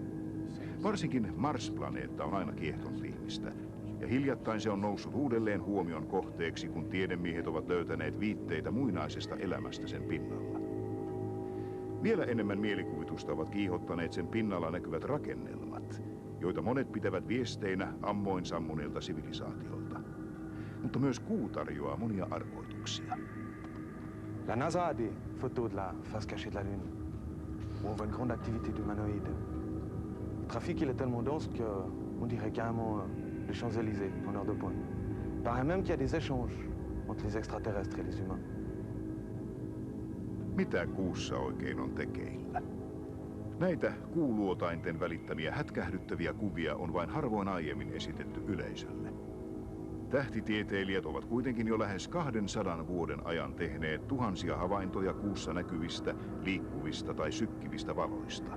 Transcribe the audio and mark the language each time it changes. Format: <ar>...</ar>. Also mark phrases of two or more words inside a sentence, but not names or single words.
<fi>Varsinkin Mars-planeetta on aina kiehtonut ihmistä, ja hiljattain se on noussut uudelleen huomion kohteeksi, kun tiedemiehet ovat löytäneet viitteitä muinaisesta elämästä sen pinnalla. Vielä enemmän mielikuvitusta ovat kiihottaneet sen pinnalla näkyvät rakennelmat, joita monet pitävät viesteinä ammoin sammuneilta sivilisaatiolta. Mutta myös kuu tarjoaa monia arvoituksia.</fi> <fr>La NASA a des photos de la face cachée de la Lune, où on voit une grande activité d'humanoïdes. Le trafic il est tellement dense qu'on dirait carrément les Champs-Élysées en heure de pointe. Il paraît même qu'il y a des échanges entre les extraterrestres et les humains.</fr> <fi>Mitä kuussa oikein on tekeillä? Näitä kuuluotainten välittämiä hätkähdyttäviä kuvia on vain harvoin aiemmin esitetty yleisölle. Tähtitieteilijät ovat kuitenkin jo lähes 200 vuoden ajan tehneet tuhansia havaintoja kuussa näkyvistä, liikkuvista tai sykkivistä valoista.</fi>